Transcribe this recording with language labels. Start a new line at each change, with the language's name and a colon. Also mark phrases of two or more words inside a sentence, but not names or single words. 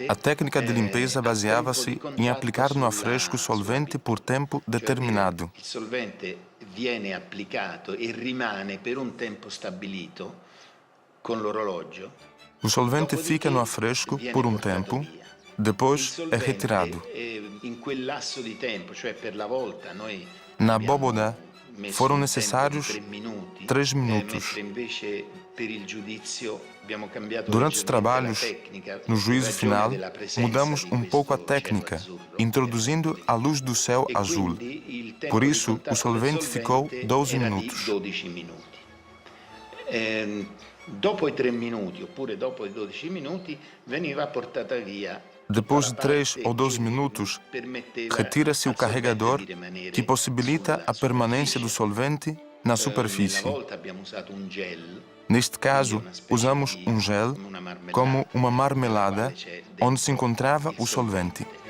Portuguese: A técnica de limpeza baseava-se em aplicar no afresco solvente por tempo determinado.
Italian: Il solvente viene applicato e rimane per un tempo stabilito con l'orologio.
Portuguese: O solvente fica no afresco por um tempo, depois é retirado.
Italian: In quel lasso di tempo, cioè per la volta, noi
Portuguese: Na
Italian: abbiamo
Portuguese: abóboda
Italian: messo
Portuguese: foram
Italian: un
Portuguese: necessários
Italian: tempo di
Portuguese: 3
Italian: mentre
Portuguese: minutos.
Italian: invece per il giudizio abbiamo cambiato
Portuguese: Durante os
Italian: leggermente
Portuguese: trabalhos,
Italian: la tecnica,
Portuguese: no
Italian: in
Portuguese: juízo
Italian: ragione
Portuguese: final,
Italian: della presenza
Portuguese: mudamos
Italian: di
Portuguese: um pouco a
Italian: questo cielo
Portuguese: técnica,
Italian: azzurro,
Portuguese: introduzindo a luz do céu e azul.
Italian: quindi il tempo
Portuguese: Por
Italian: di
Portuguese: isso,
Italian: contatto
Portuguese: o solvente
Italian: del
Portuguese: ficou
Italian: solvente
Portuguese: 12
Italian: era
Portuguese: minutos.
Italian: di 12 minuti. Dopo i 3 minuti oppure dopo i 12 minuti veniva portata via.
Portuguese: Depois de 3 ou 12 minutos, retira-se o carregador que possibilita a permanência do solvente na superfície. Neste caso, usamos um gel como uma marmelada onde se encontrava o solvente.